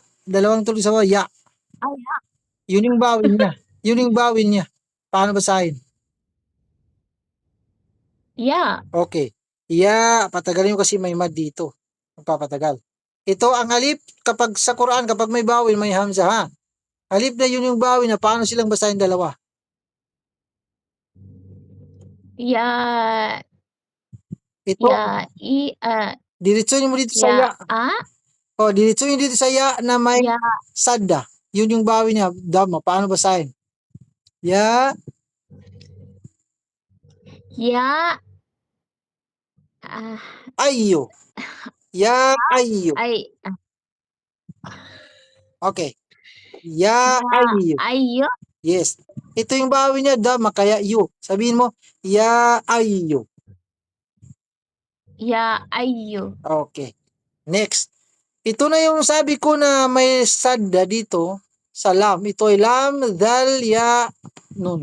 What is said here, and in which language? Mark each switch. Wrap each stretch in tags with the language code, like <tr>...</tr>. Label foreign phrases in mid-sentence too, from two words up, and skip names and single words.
<tl>Dalawang tuldok sa baba. Ya. Ay, Yun yung bawin niya. Yun yung bawin niya. Paano basahin?</tl> <en>yeah. Okay. Ya.</en> <tl>Patagalin mo kasi may mad dito. Magpapatagal. Ito ang alif kapag sa Quran, kapag may bawin, may hamza ha. Alif na yun yung bawin na paano silang basahin dalawa?</tl> <en>Yeah.</en> <tl>Ito. Diretso mo dito sa ya. Diretso nyo dito sa ya na may</tl> <en>Yeah.</en> <tl>sadda. Yun yung bawin niya. Dama. Paano basahin? Ya.</tl> <en>Yeah. Ayyo. Ya ayyo. Ay. Okay. Ya ayyo. Ayo.</en> <tl>Yes. Ito yung bawin niya. Dama. Kaya yu. Sabihin mo. Ya ayyo.</tl> <en>Yeah. Ayo. Okay. Next.</en> <tl>Ito na yung sabi ko na may sadda dito sa lam. Ito ay lam, dal, ya, nun.</tl>